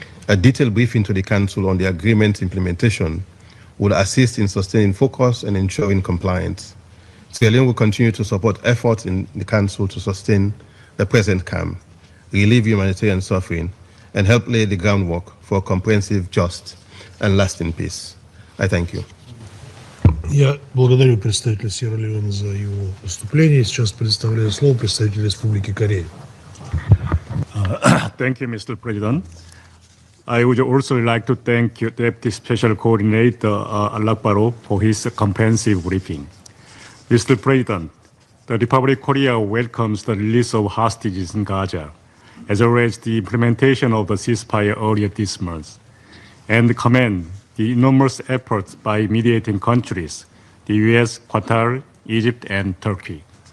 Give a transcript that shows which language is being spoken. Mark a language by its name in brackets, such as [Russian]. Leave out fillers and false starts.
[English] A detailed briefing to the Council on the agreement's implementation will assist in sustaining focus and ensuring compliance. Sierra Leone will continue to support efforts in the Council to sustain the present calm, relieve humanitarian suffering, and help lay the groundwork for a comprehensive, just, and lasting peace. I thank you. [Russian] Я благодарю представителя Сьерра-Леоне за его выступление. Сейчас предоставляю слово представителю Республики Корея. [English] Thank you, Mr. President. I would also like to thank Deputy Special Coordinator Alakbaro for his comprehensive briefing. Mr. President, the Republic of Korea welcomes the release of hostages in Gaza, as well as the implementation of the ceasefire earlier this month, and commend the enormous efforts by mediating countries, the US, Qatar, Egypt, and Turkey.